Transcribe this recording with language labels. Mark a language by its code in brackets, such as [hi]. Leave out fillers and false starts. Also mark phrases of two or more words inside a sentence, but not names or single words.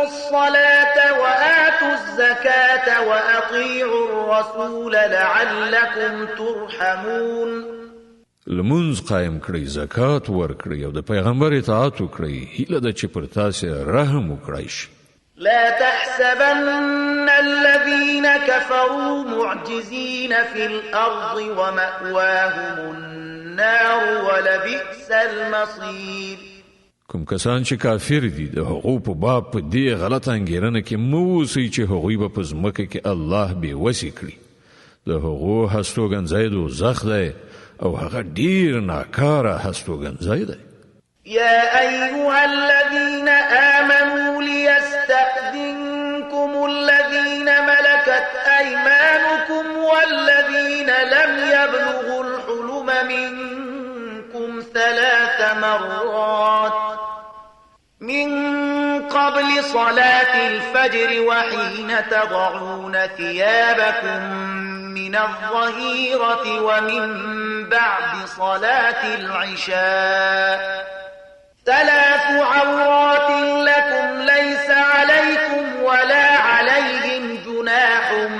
[ar] الصلاة وآتوا الزكاة وأطيعوا الرسول لعلكم ترحمون. [ps] لمونځ قائم کړئ، زکات ورکړئ او د پیغمبر اطاعت وکړئ، هیله ده چې پر تاسې رحم وکړای شي. [ar] لا تحسبن الذين كفروا معجزين في الأرض ومأواهم النار ولبئس المصير. [ps] کوم کسان چې کافر دي د هغو په باب په دې غلط انګیرنه کې مه اوسئ چې هغوی به په ځمکه کې الله بې وسې کړي. د هغو هستوګنځی دوزخ دی او هغه ډیر ناکاره هستوګنځی دی. [ar] يا أيها الذين آمنوا ليستأذنكم الذين ملكت أيمانكم والذين لم يبلغوا الحلم منكم 3 مرات من قبل صلاة الفجر وحين تضعون ثيابكم من الظهيرة ومن بعد صلاة العشاء 3 عورات لكم ليس عليكم ولا عليهم جناح